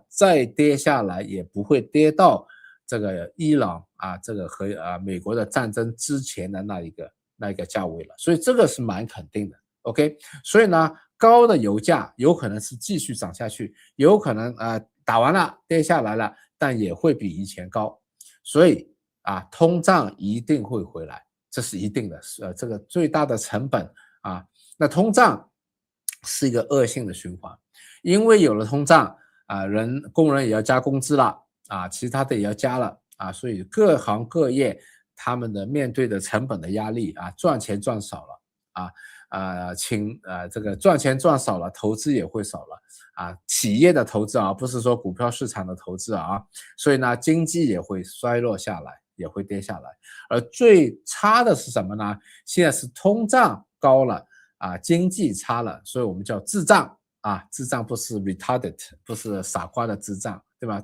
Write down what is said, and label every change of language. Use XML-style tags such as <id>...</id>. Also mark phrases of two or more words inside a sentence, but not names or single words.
<zh>再跌下來也不會跌到這個伊朗這個和美國的戰爭之前的那一個價位了，所以這個是蠻肯定的。OK， 所以呢，高的油價有可能是繼續漲下去，有可能打完了跌下來了，但也會比以前高，所以通脹一定會回來，這是一定的。這個最大的成本那通脹是一個惡性的循環，因為有了通脹工人也要加工資了其他的也要加了所以各行各業他們的面對的成本的壓力賺錢賺少了這個賺錢賺少了，投資也會少了企業的投資不是說股票市場的投資所以呢，經濟也會衰落下來，也會跌下來。而最差的是什麼呢？現在是通脹高了經濟差了，所以我們叫滯脹滯脹不是 retarded， 不是傻瓜的滯脹，對吧？</zh>